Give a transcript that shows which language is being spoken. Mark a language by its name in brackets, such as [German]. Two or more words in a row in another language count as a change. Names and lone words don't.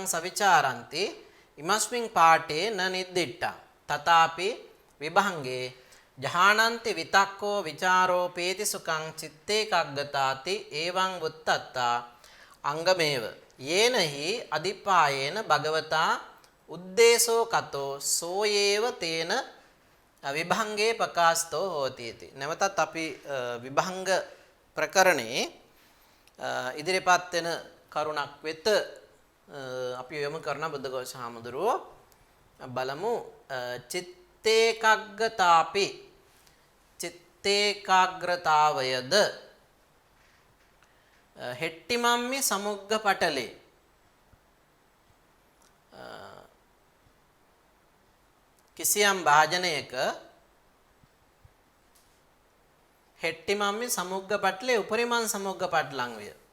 [Pali] සවිචාරಂತಿ ඉමස්මින් පාඨේ න නිද්දිට්ඨා තථාපි විභංගේ ජහානන්ති විතක්කෝ විචාරෝ පේති සුඛං චිත්තේකග්ගතාති එවං වුත්තත්තා අංගමේව යේනහි අදිපායේන භගවතා උද්දේශෝ කතෝ සෝයේව තේන විභංගේ ප්‍රකාශතෝ හෝති इति. [Sinhala] නැවතත් අපි විභංග ප්‍රකරණේ ඉදිරිපත් වෙන කරුණක් වෙත අපි යොමු කරන බුද්ධඝෝෂ හාමුදුරුවෝ බලමු. [Pali] චිත්තේකග්ගතාපි චිත්තේකාග්‍රතාවයද හෙට්ටිමම්මි සමුග්ග පටලේ [Sinhala] කිසියම් භාජනයක [Pali] හෙට්ටිමම්මි සමුග්ග පටලේ උපරිමං සමුග්ග පටලං විය.